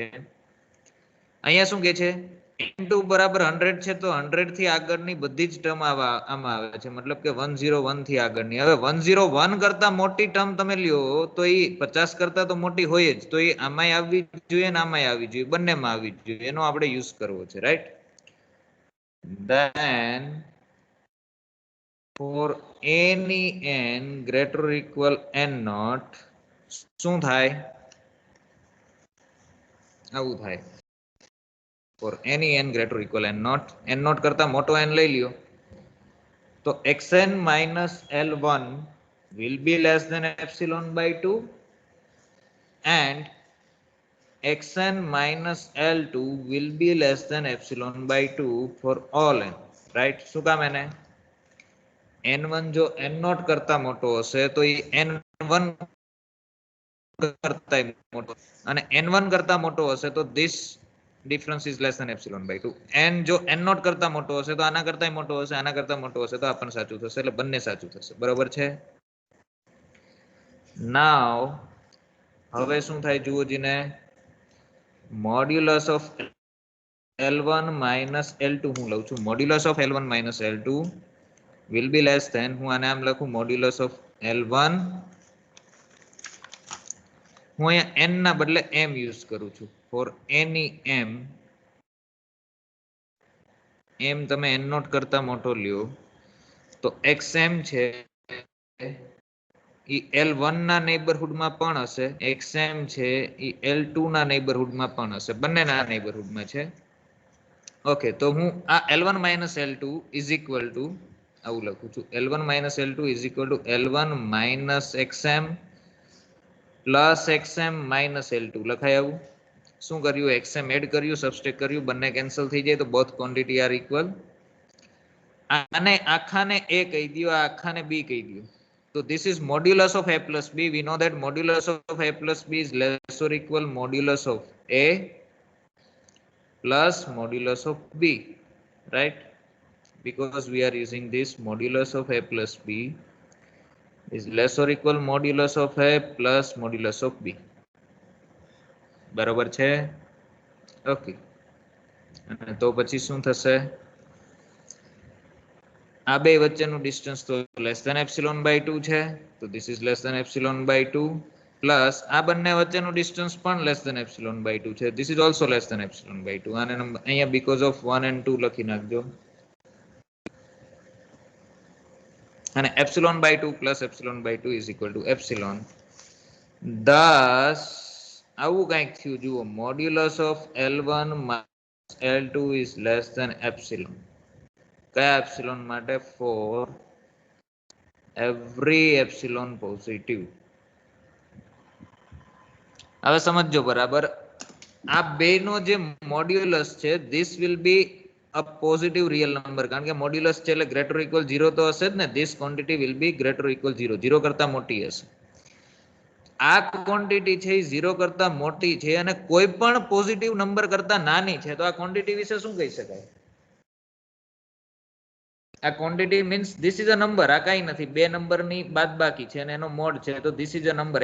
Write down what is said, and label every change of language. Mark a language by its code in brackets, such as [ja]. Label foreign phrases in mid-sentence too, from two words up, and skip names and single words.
[gu] અહીંયા શું કહે છે, n2 બરાબર 100 છે, તો 100 થી આગળની બધી જ ટર્મ આમાં આવે છે, મતલબ કે 101 થી આગળની. હવે 101 કરતા મોટી ટર્મ તમે લ્યો તો એ 50 કરતા તો મોટી હોય જ, તો એ આમાંય આવવી જોઈએ ને આમાંય આવવી જોઈએ, બંનેમાં આવવી જોઈએ, એનો આપણે યુઝ કરવો છે. રાઈટ. [en] then for any n greater or equal n naught [gu] શું થાય, આવું થાય. [en] for any n greater or equal n naught [gu] કરતા મોટો n લઈ લ્યો તો [en] xn minus l1 will be less than ε/2 and xn minus l2 will be less than ε/2 for all n. right. [gu] શું કામ? એને n1 જો n0 કરતા મોટો હશે તો એ n1 કરતા મોટો, અને n1 કરતા મોટો હશે તો [en] this difference is less than ε/2. [gu] n જો n0 કરતા મોટો હશે તો આના કરતા મોટો હશે, આના કરતા મોટો હશે તો આ પણ સાચું થશે, એટલે બંને સાચું થશે. બરોબર છે. નાવ હવે શું થાય જુઓ જીને, [en] modulus of L1 minus L2 [gu] હું લઉં છું, [en] modulus of L1 minus L2 will be less than, [gu] હું આને આમ લખું, [en] modulus of L1, [gu] હું અહીંયા n ના બદલે m યુઝ કરું છું. [en] for any m [gu] તમે n0 કરતા મોટો લ્યો તો xm છે ઈ L1 ના નેબરહુડમાં પણ હશે, xm છે ઈ L2 ના નેબરહુડમાં પણ હશે, બંનેના નેબરહુડમાં છે. ઓકે, તો હું આ [en] L1 minus L2 is equal to [gu] આવું લખું છું, [en] L1 minus L2 is equal to L1 minus xm plus xm minus L2 [gu] લખાય આવું. શું કર્યું, xm એડ કર્યું, સબસ્ટ્રેક્ટ કર્યું, બંને કેન્સલ થઈ જાય તો [en] both quantity are equal. [gu] આને આખાને a કહી દયો, આ આખાને b કહી દયો. [en] So this is modulus of a plus b. We know that modulus of a plus b is less or equal modulus of a plus modulus of b, right? Because we are using this modulus of a plus b is less or equal modulus of a plus modulus of b. [gu] બરોબર છે? ઓકે. અને તો પછી શું થશે? આ બે વચ્ચેનું ડિસ્ટન્સ તો [en] less than epsilon by 2 [gu] છે, તો [en] this is less than epsilon by 2 plus [gu] આ બંને વચ્ચેનું ડિસ્ટન્સ પણ [en] less than epsilon by 2 છે, this is also less than epsilon by 2. [gu] આને અહીંયા [en] because of 1 and 2 [gu] લખી નાખજો. [en] અને epsilon by 2 plus epsilon by 2 is equal to epsilon. [gu] thus આવું કંઈક થયું. [en] જુઓ, modulus of L1 minus L2 is less than epsilon. [gu] કયા એપ્સિલોન માટે? [en] for every epsilon positive. [gu] હવે સમજો બરાબર, આ બેનો જે મોડ્યુલસ છે [en] this will be a positive real number, [gu] કારણ કે મોડ્યુલસ છે એટલે [en] greater equal 0 [gu] તો હશે જ ને. [en] this quantity will be greater equal 0, [gu] 0 કરતા મોટી હશે. આ ક્વોન્ટિટી છે એ 0 કરતા મોટી છે અને કોઈ પણ પોઝિટિવ નંબર કરતા નાની છે, તો આ ક્વોન્ટિટી વિશે શું કહી શકાય? [en] આ quantity means this is a number. [gu] આ કઈ નથી, બે નંબરની બાદબાકી છે અને એનો મોડ છે, તો [en] this is a number.